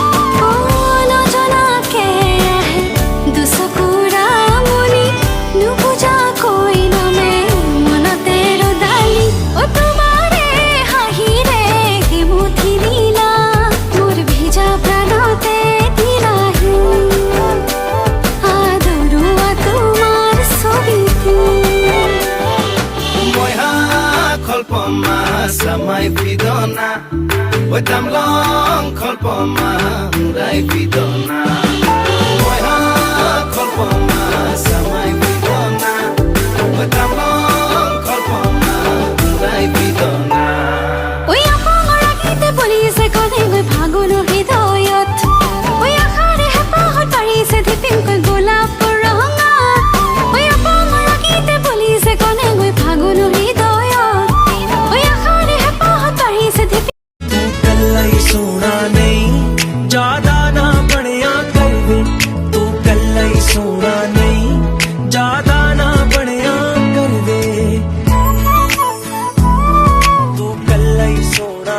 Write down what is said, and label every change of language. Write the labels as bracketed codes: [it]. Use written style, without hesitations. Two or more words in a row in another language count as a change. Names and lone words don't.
[as] নজনাকে আহে দুচকুৰা মনি নুবুজাকৈ নামে মনতে ৰদালি তোমাৰে হাঁহিৰে মুঠি দিলা মোৰ ভিজা প্ৰাণতে দিলাহি আদৰুৱা তোমাৰ ছবিটো [mjw] Moiha kolpoma samai pidona Oitam long kolpoma hurai pidona Moiha kolpoma samai pidona Oitam long kolpoma hurai pidona [as] ঐ আপাঙৰ আগিতে বলিছে কণেকৈ ফাগুন হৃদয়ত ঐ আশাৰে হেঁপাহত পাৰিছে ধিপিংকৈ গোলাপৰ ৰঙা ঐ আপাঙৰ আগিতে বলিছে কণেকৈ ফাগুন হৃদয়ত ঐ আশাৰে হেঁপাহত পাৰিছে ধিপিং [pa] ਤੂੰ ਕੱਲਾ ਹੀ ਸੋਹਣਾ ਨਹੀਂ ਜ਼ਿਆਦਾ ਨਾ ਬਣਿਆ ਕਰ ਵੇ ਤੂੰ ਕੱਲਾ ਹੀ ਸੋਹਣਾ ਨਹੀਂ ਜ਼ਿਆਦਾ ਨਾ ਬਣਿਆ ਕਰ ਵੇ ਤੂੰ ਕੱਲਾ ਹੀ ਸੋਹਣਾ